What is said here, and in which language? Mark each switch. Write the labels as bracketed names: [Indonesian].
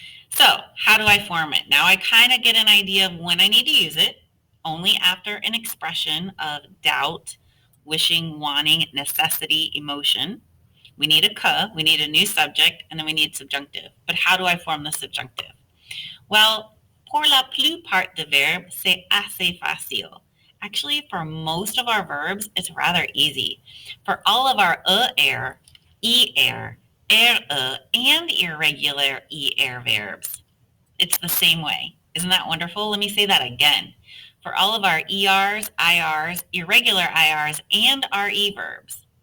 [English] So, how do I form it? Now I kind of get an idea of when I need to use it. Only after an expression of doubt, wishing, wanting, necessity, emotion. We need a que, we need a new subject, and then we need subjunctive. But how do I form the subjunctive? [French] Well, pour la plupart des verbes, c'est assez facile. [English] Actually, for most of our verbs, it's rather easy. For all of our er, and irregular verbs, it's the same way. Isn't that wonderful? Let me say that again. For all of our ERs, IRs, irregular IRs, and RE verbs.